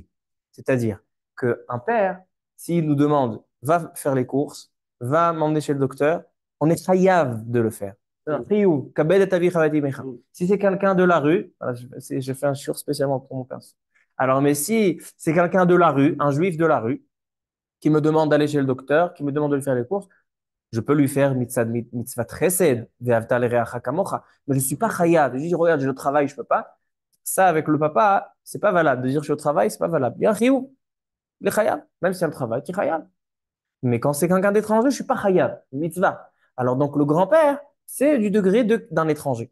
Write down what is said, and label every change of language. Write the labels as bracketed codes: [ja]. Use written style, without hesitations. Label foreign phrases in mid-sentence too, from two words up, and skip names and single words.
[fr] C'est-à-dire qu'un père, s'il nous demande, va faire les courses, va m'emmener chez le docteur, on est chayav de le faire. Si c'est quelqu'un de la rue, voilà, je fais un shiur spécialement pour mon père. Alors, mais si c'est quelqu'un de la rue, un juif de la rue, qui me demande d'aller chez le docteur, qui me demande de lui faire les courses, je peux lui faire [he] מצווה חסד, ואהבת לרעך כמוך, [fr] mais je ne suis pas chayav. Je dis, regarde, j'ai le travail, je ne peux pas. Ça, avec le papa, c'est pas valable. De dire je suis au travail, c'est pas valable. Il y a un chiyuv, il est chayav. Même si y a le travail, tu es chayav. Mais quand c'est quelqu'un d'étranger, je suis pas chayav. Mitzvah. Alors donc le grand-père, c'est du degré d'un étranger.